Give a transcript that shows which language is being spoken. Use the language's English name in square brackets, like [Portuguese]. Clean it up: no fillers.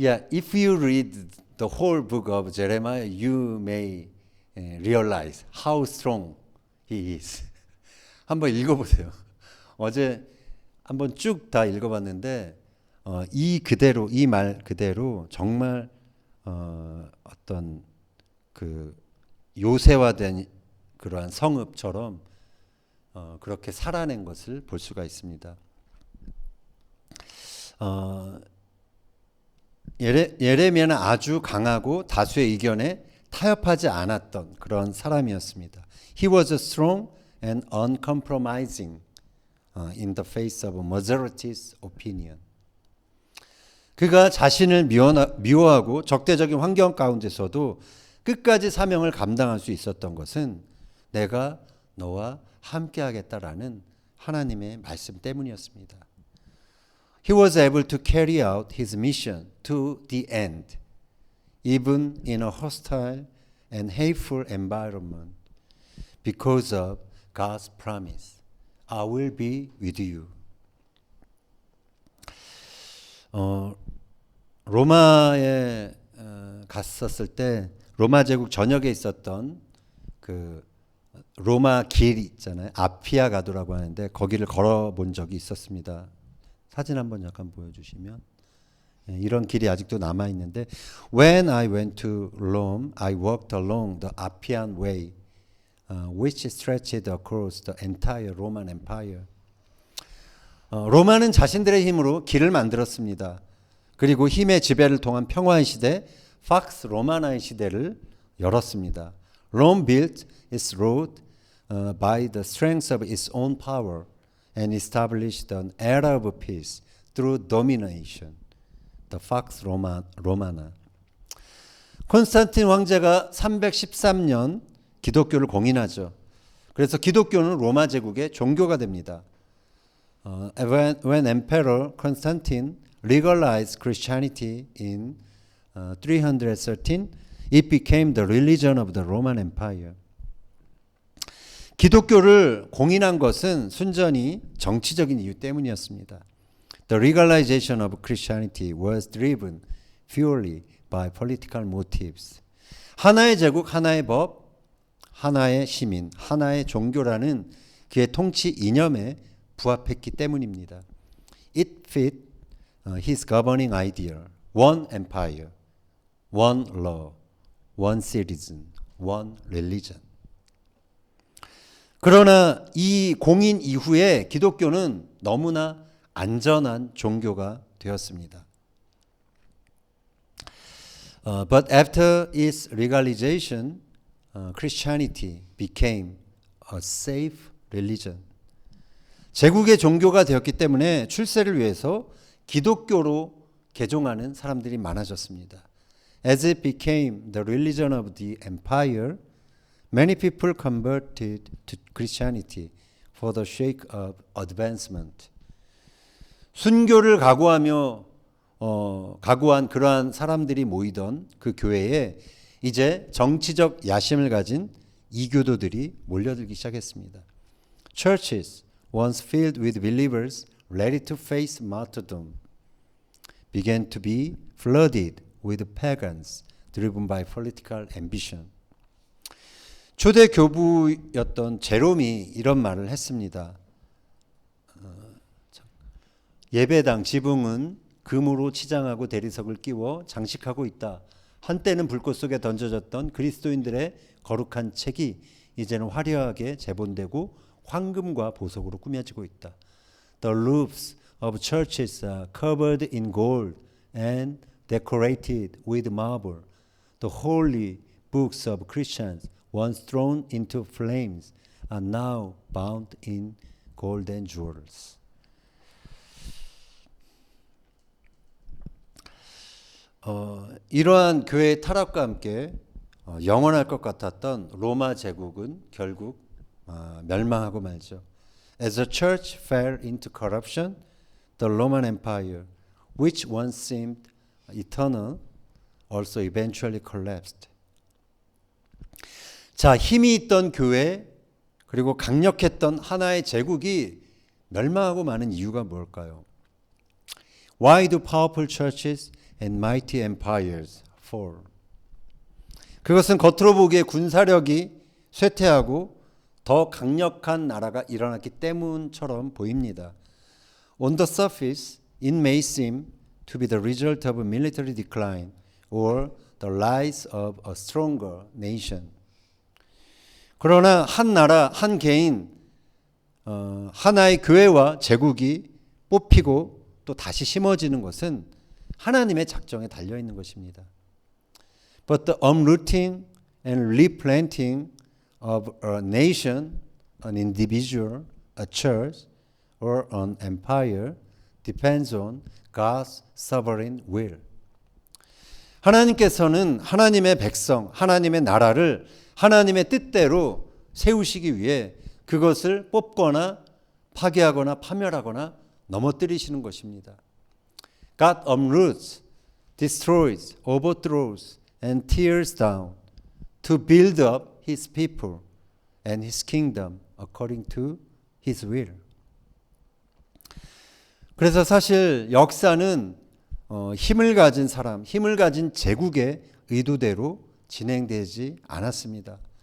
[English] If you read the whole book of Jeremiah, you may realize how strong he is. [Korean] 한번 읽어보세요. 어제 한번 쭉 다 읽어봤는데 이 말 그대로 정말 어떤 그 요새화된 그러한 성읍처럼 그렇게 살아낸 것을 볼 수가 있습니다. 예레미야는 아주 강하고 다수의 의견에 타협하지 않았던 그런 사람이었습니다. [English] He was strong and uncompromising in the face of majority's opinion. [Korean] 그가 자신을 미워하고 적대적인 환경 가운데서도 끝까지 사명을 감당할 수 있었던 것은 내가 너와 함께 하겠다라는 하나님의 말씀 때문이었습니다. [English] He was able to carry out his mission to the end, even in a hostile and hateful environment, because of God's promise. I will be with you. [Korean] 로마에 갔었을 때 로마 제국 전역에 있었던 그 로마 길 있잖아요. 아피아 가도라고 하는데 거기를 걸어본 적이 있었습니다. 사진 한번 잠깐 보여주시면 이런 길이 아직도 남아 있는데 [English] When I went to Rome, I walked along the Appian Way, which stretched across the entire Roman Empire. [Korean] 로마는 자신들의 힘으로 길을 만들었습니다. 그리고 힘의 지배를 통한 평화의 시대, 팍스 로마나의 시대를 열었습니다. [English] Rome built its road by the strength of its own power and established an era of peace through domination. The Pax Romana. [Korean] 콘스탄틴 황제가 313년 기독교를 공인하죠. 그래서 기독교는 로마 제국의 종교가 됩니다. [English] When Emperor Constantine legalized Christianity in 313, it became the religion of the Roman Empire. [Korean] 기독교를 공인한 것은 순전히 정치적인 이유 때문이었습니다. [English] The legalization of Christianity was driven purely by political motives. [Korean] 하나의 제국, 하나의 법, 하나의 시민, 하나의 종교라는 그의 통치 이념에 부합했기 때문입니다. [English] It fit his governing ideal. One empire, one law, one citizen, one religion. [Korean] 그러나 이 공인 이후에 기독교는 너무나 안전한 종교가 되었습니다. [English] But after its legalization, Christianity became a safe religion. [Korean] 제국의 종교가 되었기 때문에 출세를 위해서 기독교로 개종하는 사람들이 많아졌습니다. [English] As it became the religion of the empire, many people converted to Christianity for the sake of advancement. [Korean] 순교를 각오한 그러한 사람들이 모이던 그 교회에 이제 정치적 야심을 가진 이교도들이 몰려들기 시작했습니다. [English] Churches once filled with believers ready to face martyrdom began to be flooded with pagans driven by political ambition. [Korean] 초대 교부였던 제롬이 이런 말을 했습니다. 예배당 지붕은 금으로 치장하고 대리석을 끼워 장식하고 있다. 한때는 불꽃 속에 던져졌던 그리스도인들의 거룩한 책이 이제는 화려하게 재본되고 황금과 보석으로 꾸며지고 있다. [English] The roofs of churches are covered in gold and decorated with marble. The holy books of Christians, once thrown into flames, are now bound in golden jewels. [Korean] 이러한 교회의 타락과 함께 영원할 것 같았던 로마 제국은 결국 멸망하고 말죠. [English] As the church fell into corruption, the Roman Empire, which once seemed eternal, also eventually collapsed. [Korean] 자, 힘이 있던 교회 그리고 강력했던 하나의 제국이 멸망하고 마는 이유가 뭘까요? [English] Why do powerful churches and mighty empires fall? [Korean] 그것은 겉으로 보기에 군사력이 쇠퇴하고 더 강력한 나라가 일어났기 때문처럼 보입니다. [English] On the surface, it may seem to be the result of a military decline or the rise of a stronger nation. [Korean] 그러나 한 나라, 한 개인, 하나의 교회와 제국이 뽑히고 또 다시 심어지는 것은 하나님의 작정에 달려 있는 것입니다. [English] But the uprooting and replanting of a nation, an individual, a church, or an empire depends on God's sovereign will. [Korean] 하나님께서는 하나님의 백성, 하나님의 나라를 하나님의 뜻대로 세우시기 위해 그것을 뽑거나 파괴하거나 파멸하거나 넘어뜨리시는 것입니다. [English] God uproots, destroys, overthrows, and tears down to build up his people and his kingdom according to his will. [Korean] 그래서 사실 역사는 힘을 가진 사람, 힘을 가진 제국의 의도대로 진행되지 않았습니다.